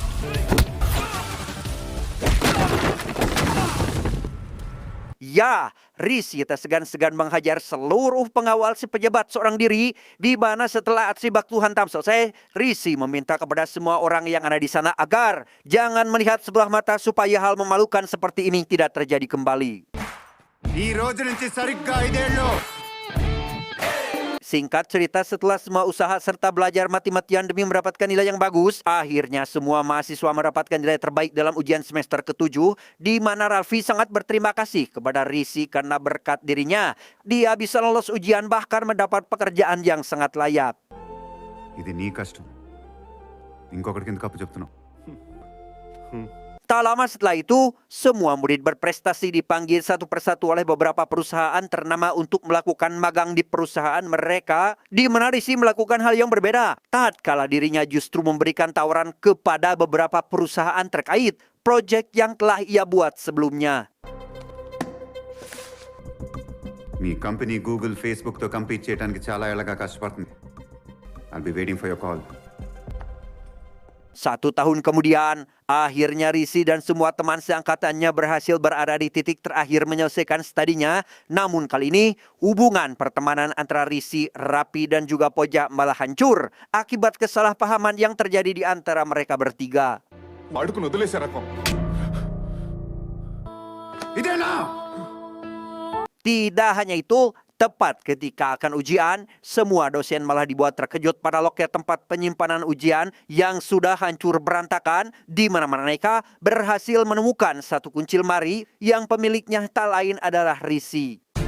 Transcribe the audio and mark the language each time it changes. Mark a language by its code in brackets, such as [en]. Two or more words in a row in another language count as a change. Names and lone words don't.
[id] Ya, Risi tak segan-segan menghajar seluruh pengawal si pejabat seorang diri, di mana setelah aksi bak Tuhan tam selesai, Risi meminta kepada semua orang yang ada di sana agar jangan melihat sebelah mata supaya hal memalukan seperti ini tidak terjadi kembali. [te] ఈ రోజు నుంచి సరిగ్గా 5 ఏళ్ళు. [id] Singkat cerita, setelah semua usaha serta belajar mati-matian demi mendapatkan nilai yang bagus, akhirnya semua mahasiswa mendapatkan nilai terbaik dalam ujian semester ke-7, di mana Raffi sangat berterima kasih kepada Risi karena berkat dirinya, dia bisa lolos ujian bahkan mendapat pekerjaan yang sangat layak. [te] ఇది నీ కష్టం, ఇంకొకటికి ఎందుకు అప్పు చెప్తున్నావు? [id] Tak lama setelah itu, semua murid berprestasi dipanggil satu persatu oleh beberapa perusahaan ternama untuk melakukan magang di perusahaan mereka, di mana Risi melakukan hal yang berbeda. Tatkala dirinya justru memberikan tawaran kepada beberapa perusahaan terkait proyek yang telah ia buat sebelumnya. [te] మీ కంపెనీ గూగుల్, ఫేస్బుక్తో కంపీట్ చేయడానికి చాలా ఏళ్ళగా కష్టపడుతుంది. [en] I'll be waiting for your call. [id] 1 tahun kemudian, akhirnya Risi dan semua teman seangkatannya berhasil berada di titik terakhir menyelesaikan studinya. Namun kali ini, hubungan pertemanan antara Risi, Raffi, dan juga Poja malah hancur akibat kesalahpahaman yang terjadi di antara mereka bertiga. [te] వాడుకుని వదిలేసే రకం. ఇదేనా? [id] Tidak hanya itu, tepat ketika akan ujian, semua dosen malah dibuat terkejut pada loker tempat penyimpanan ujian yang sudah hancur berantakan, di mana mereka berhasil menemukan satu kunci lemari yang pemiliknya tak lain adalah Risi.